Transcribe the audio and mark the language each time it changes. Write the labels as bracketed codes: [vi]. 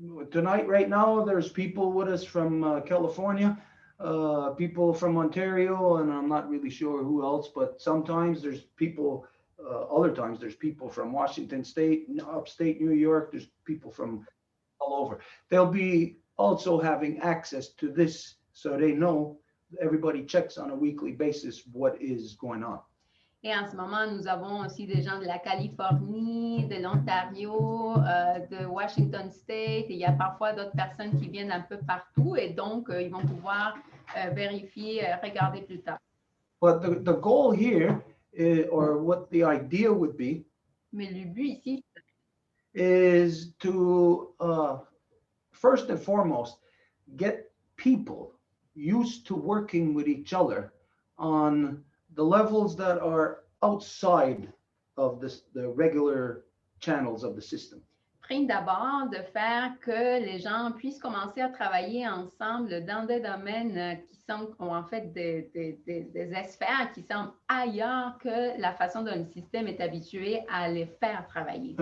[en] Tonight, right now, there's people with us from California, people from Ontario, and I'm not really sure who else, but sometimes there's people, other times there's people from Washington State, upstate New York, there's people from all over. They'll be also having access to this, so they know everybody checks on a weekly basis what is going on. [fr] Et en ce moment, nous avons aussi des gens de la Californie, de l'Ontario, de Washington State. Et il y a parfois d'autres personnes qui viennent un peu partout et donc ils vont pouvoir vérifier, regarder plus tard. [en] But the goal here, or what the idea would be, [fr] Mais le but ici, [en] is to first and foremost get people used to working with each other on the levels that are outside of the regular channels of the system. [fr] prime d'abord de faire que les gens puissent commencer à travailler ensemble dans des domaines qui sont en fait des sphères qui sont ailleurs que la façon dont le système est habitué à les faire travailler.